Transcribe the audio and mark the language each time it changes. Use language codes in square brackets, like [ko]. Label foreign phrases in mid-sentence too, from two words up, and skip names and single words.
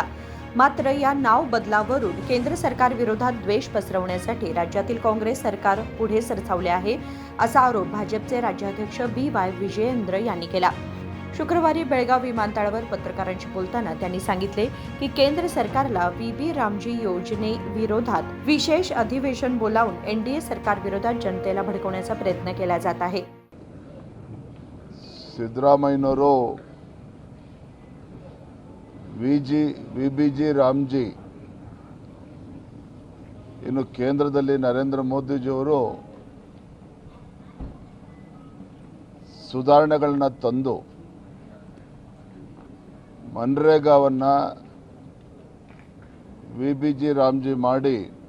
[mr] मात्र या नाव बदलावरून केंद्र सरकार विरोधात द्वेष पसरवण्यासाठी राज्यातील काँग्रेस सरकार पुढे सरसावले आहे, असा आरोप भाजपचे राज्याध्यक्ष बी.वाय. विजयेंद्र यांनी केला। शुक्रवारी बेळगाव विमानतळावर पत्रकारांशी बोलताना त्यांनी सांगितले की केंद्र सरकारला बीबी रामजी योजनेविरोधात विशेष अधिवेशन बोलावून एनडीए सरकार विरोधात जनतेला भडकवण्याचा प्रयत्न केला जात आहे। [kn] ಸಿದ್ದರಾಮಯ್ಯನವರು ವಿಬಿಜಿ ರಾಮ್ಜಿ ಇನ್ನು ಕೇಂದ್ರದಲ್ಲಿ ನರೇಂದ್ರ ಮೋದಿಜಿಯವರು ಸುಧಾರಣೆಗಳನ್ನು ತಂದು ಮನ್ರೇಗಾವನ್ನು ವಿಬಿಜಿ ರಾಮ್ಜಿ ಮಾಡಿ